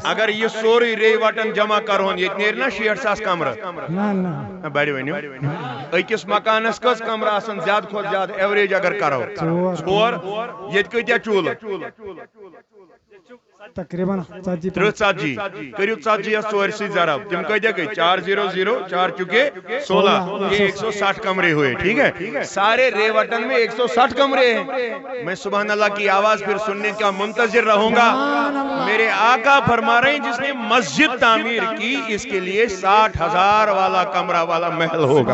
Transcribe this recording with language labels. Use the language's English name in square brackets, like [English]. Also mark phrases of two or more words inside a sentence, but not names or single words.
[Kashmiri] اگر یہ سورُے ریٚیہِ وٹن جمع کرہون ییٚتہِ نیرِ نا 60,000 کمرٕ بڑِ ؤنِو أکِس مکانس کٔژ کمرٕ آسن زیادٕ کھۄتہٕ زیادٕ ایوریج اگر کرو 4 ییٚتہِ کۭتیاہ چوٗلہٕ [Urdu] تقریباً [Kashmiri] 30 کٔرِو 40 یس 4 سۭتۍ ضرب تِم کۭتیاہ گٔے 400 4 چُکے 16 [Urdu] یہ 160 کمرے ہوئے ٹھیک ہے سارے ریوٹن میں 160 کمرے ہیں میں سبحان اللہ کی آواز پھر سننے کا منتظر رہوں گا میرے آقا فرما رہے ہیں جس نے مسجد تعمیر کی اس کے لیے 60,000 والا کمرہ والا محل ہوگا